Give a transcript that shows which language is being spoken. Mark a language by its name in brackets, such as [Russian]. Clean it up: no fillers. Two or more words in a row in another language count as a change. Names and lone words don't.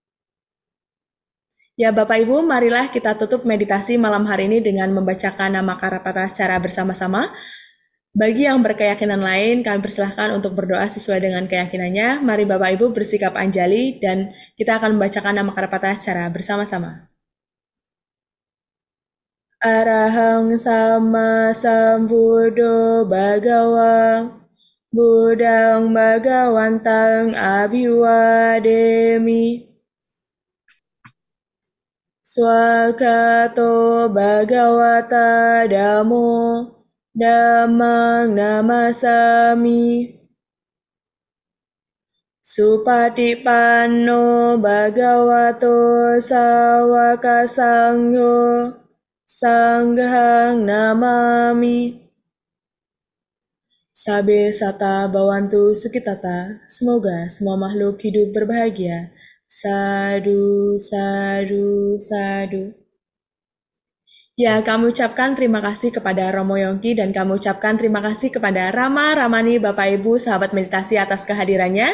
[Indonesian] Ya Bapak Ibu, marilah kita tutup meditasi malam hari ini dengan membacakan nama Karapata secara bersama-sama. Bagi yang berkeyakinan lain, kami persilahkan untuk berdoa sesuai dengan keyakinannya. Mari Bapak Ibu bersikap anjali dan kita akan membacakan nama Karapata secara bersama-sama. [Pali] Arahang sama sambuddho bhagawa Buddhang bhagawantang abhiwademi Swakato bhagawata dhammo dhammang namasami Supatipanno bhagavato sawaka sangho sanghang namami Sabe sata bawantu sukitata, [Indonesian] semoga semua makhluk hidup berbahagia. [Pali] Sadu, sadu, sadu. [Indonesian] Ya, kami ucapkan terima kasih kepada Romo Yongki dan kami ucapkan terima kasih kepada Rama, Ramani, Bapak Ibu, sahabat meditasi atas kehadirannya.